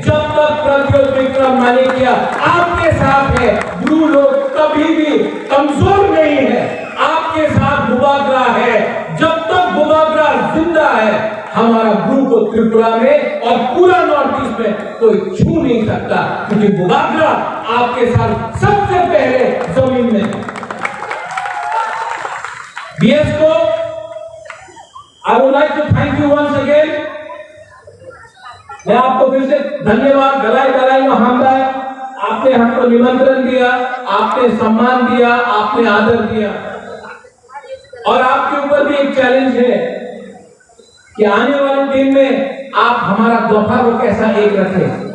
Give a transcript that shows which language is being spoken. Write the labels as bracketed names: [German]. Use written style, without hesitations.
[Hindi] जब तक प्रद्योत विक्रम माणिक्य आपके साथ है, ब्रू लोग कभी भी कमजोर नहीं है, आपके साथ बुबाग्रा है। जब तक बुबाग्रा जिंदा है, हमारा ब्रू को त्रिपुरा में और पूरा नॉर्थ ईस्ट में कोई छू नहीं सकता, क्योंकि बुबाग्रा आपके साथ सबसे पहले जमीन में है। [English] BS को I would like to thank you once again. [Hindi] मैं आपको फिर से धन्यवाद, गलाई मोहम्मद। आपने हमको निमंत्रण दिया, आपने सम्मान दिया, आपने आदर दिया, और आपके ऊपर भी एक चैलेंज है कि आने वाले दिन में आप हमारा दफा को कैसा एक रखें।